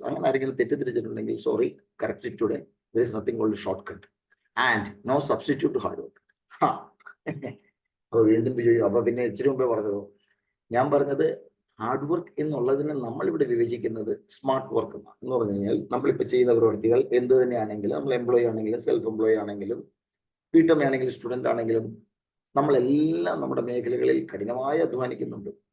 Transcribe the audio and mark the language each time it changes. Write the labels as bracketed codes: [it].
[ml] അങ്ങനെ ആരെങ്കിലും തെറ്റിദ്ധരിച്ചിട്ടുണ്ടെങ്കിൽ [en] Sorry, correct it today. there is nothing called short cut and no substitute to hard work. [ml] അപ്പൊ വീണ്ടും അപ്പൊ പിന്നെ ഇച്ചിരി മുമ്പേ പറഞ്ഞതോ, ഞാൻ പറഞ്ഞത് ഹാർഡ് വർക്ക് എന്നുള്ളതിനെ നമ്മളിവിടെ വിഭജിക്കുന്നത് സ്മാർട്ട് വർക്ക് എന്ന് പറഞ്ഞു കഴിഞ്ഞാൽ നമ്മളിപ്പോൾ ചെയ്യുന്ന പ്രവൃത്തികൾ എന്ത് തന്നെയാണെങ്കിലും, നമ്മൾ എംപ്ലോയി ആണെങ്കിലും സെൽഫ് എംപ്ലോയി ആണെങ്കിലും വീട്ടമ്മയാണെങ്കിലും സ്റ്റുഡൻ്റ് ആണെങ്കിലും നമ്മളെല്ലാം നമ്മുടെ മേഖലകളിൽ കഠിനമായി അധ്വാനിക്കുന്നുണ്ട്.